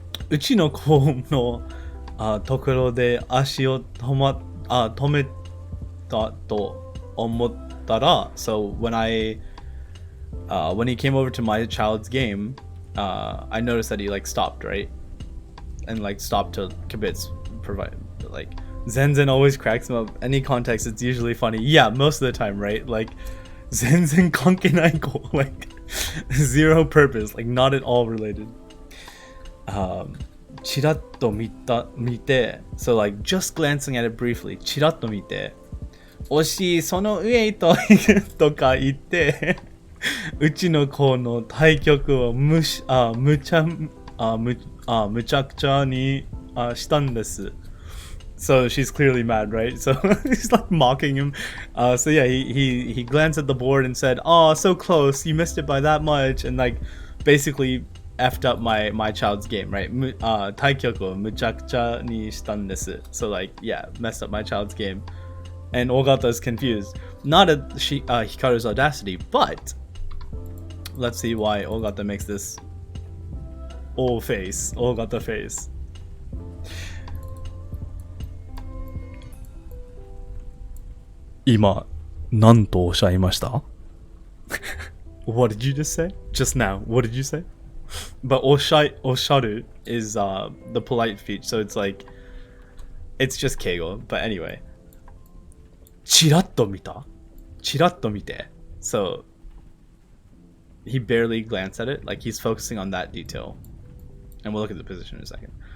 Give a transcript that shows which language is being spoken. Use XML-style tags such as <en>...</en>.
<ja>うちの子のところで足を止めたと思ったら、</ja> <en>so when he came over to my child's game, I noticed that he like stopped, right? And like stopped to kibitz provide, like Zenzen always cracks him up. Any context, it's usually funny. Yeah, most of the time, right? Like</en> <ja>Zenzen kankenai ko,</ja> <en>like zero purpose, like not at all related.</en> <ja>チラッと見て</ja> <en>so like just glancing at it briefly,</en> <ja>チラッと見て、惜しい、その上ととか言って、うちの子の対局をむちゃくちゃにしたんです。</ja> <en>So she's clearly mad, right? So he's like mocking him. So yeah, he glanced at the board and said, "Oh, so close! You missed it by that much," and like basically effed up my child's game, right?</en> <ja>対局をむちゃくちゃにしたんです。</ja> <en>So like, yeah, messed up my child's game. And Ogata is confused. Not at Hikaru's audacity, but let's see why Ogata makes this Ogata face.</en> <ja>今、何とおっしゃいました?</ja> <en>What did you just say? Just now, what did you say? But osharu is the polite speech, so it's like, it's just keigo. But anyway,</en> <ja>チラッと見た? チラッと見て.</ja> <en>So he barely glanced at it, like he's focusing on that detail. And we'll look at the position in a second.</en>